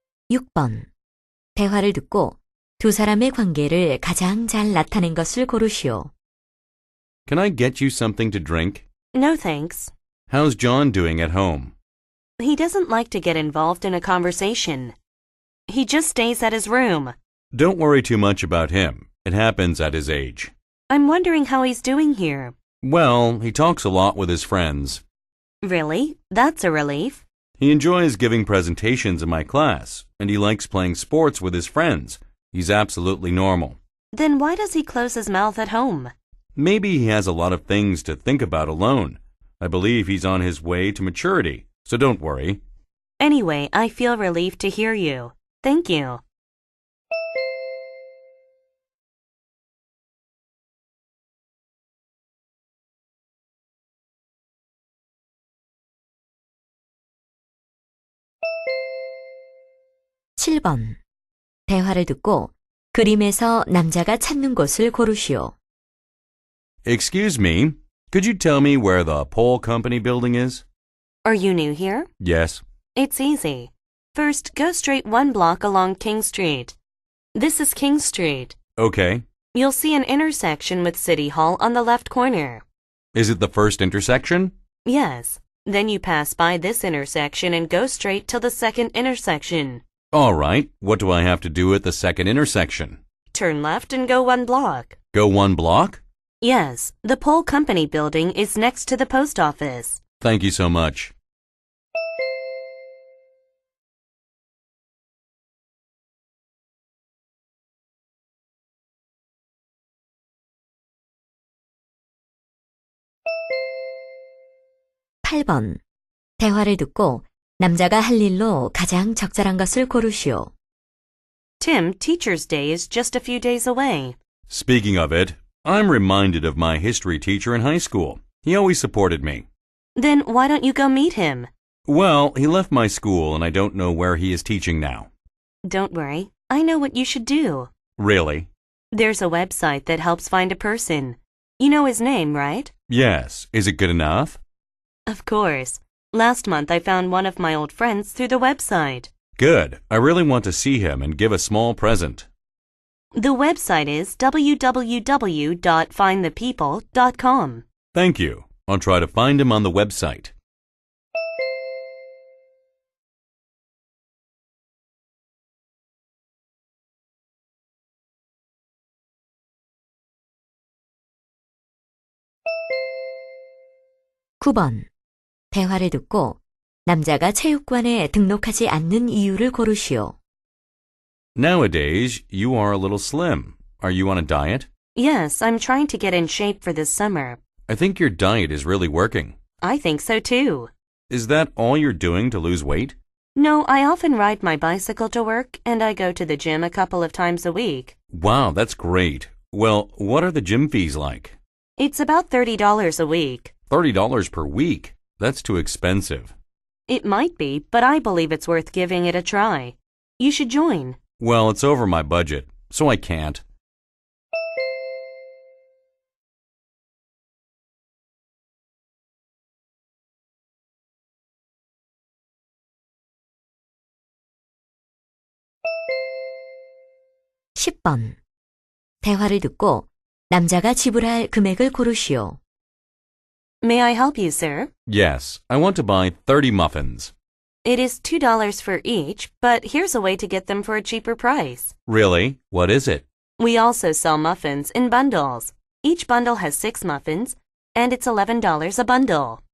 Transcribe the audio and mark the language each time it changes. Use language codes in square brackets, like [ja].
[ko] (6번) 대화를 듣고 두 사람의 관계를 가장 잘 나타낸 것을 고르시오. [en] Can I get you something to drink? No thanks. How's John doing at home? He doesn't like to get involved in a conversation. He just stays at his room. Don't worry too much about him. It happens at his age. I'm wondering how he's doing here. Well, he talks a lot with his friends. Really? That's a relief. He enjoys giving presentations in my class, and he likes playing sports with his friends. He's absolutely normal. Then why does he close his mouth at home? Maybe he has a lot of things to think about alone. I believe he's on his way to maturity, so don't worry. Anyway, I feel relieved to hear you. Thank you. [ko] 칠 번 대화를 듣고 그림에서 남자가 찾는 곳을 고르시오. [en] Excuse me, could you tell me where the Pole Company building is? Are you new here? Yes. It's easy. First, go straight 1 block along King Street. This is King Street. Okay. You'll see an intersection with City Hall on the left corner. Is it the first intersection? Yes. Then you pass by this intersection and go straight till the second intersection. All right. What do I have to do at the second intersection? Turn left and go 1 block. Go 1 block? Yes, the Pole Company building is next to the post office. Thank you so much. [ko] 팔 번 대화를 듣고 남자가 할 일로 가장 적절한 것을 고르시오. [en] Tim, Teacher's Day is just a few days away. Speaking of it, I'm reminded of my history teacher in high school. He always supported me. Then why don't you go meet him? Well, he left my school and I don't know where he is teaching now. Don't worry, I know what you should do. Really? There's a website that helps find a person. You know his name, right? Yes. Is it good enough? Of course. Last month I found one of my old friends through the website. Good. I really want to see him and give a small present. The website is www.findthepeople.com. Thank you. I'll try to find him on the website. [ko] 구 번 대화를 듣고 남자가 체육관에 등록하지 않는 이유를 고르시오. [en] Nowadays, you are a little slim. Are you on a diet? Yes, I'm trying to get in shape for this summer. I think your diet is really working. I think so too. Is that all you're doing to lose weight? No, I often ride my bicycle to work and I go to the gym a couple of times a week. Wow, that's great. Well, what are the gym fees like? It's about $30 a week. $30 per week. That's too expensive. It might be, but I believe it's worth giving it a try. You should join. Well, it's over my budget, so I can't. [ko] 십 번 대화를 듣고 남자가 지불할 금액을 고르시오. [en] May I help you, sir? Yes, I want to buy 30 muffins. It is $2 for each, but here's a way to get them for a cheaper price. Really? What is it? We also sell muffins in bundles. Each bundle has 6 muffins, and it's $11 a bundle.